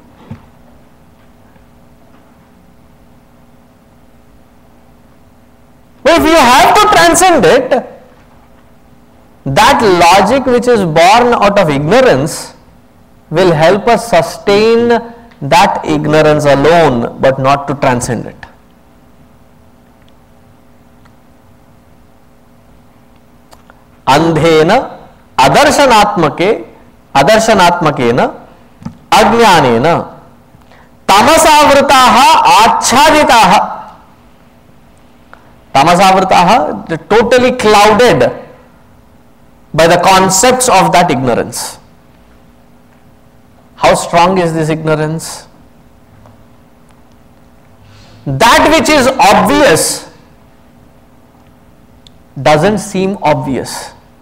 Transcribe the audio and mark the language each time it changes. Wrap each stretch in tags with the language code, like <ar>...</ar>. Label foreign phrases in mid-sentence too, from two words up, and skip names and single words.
<en>But if you have to transcend it, that logic which is born out of ignorance will help us sustain that ignorance alone, but not to transcend it.</en> <sa>Andhena adarshanatmakena ajnanena tamasavritaha achhaditaha. Tamasavritaha,</sa> <en>totally clouded by the concepts of that ignorance. How strong is this ignorance? That which is obvious doesn't seem obvious.</en>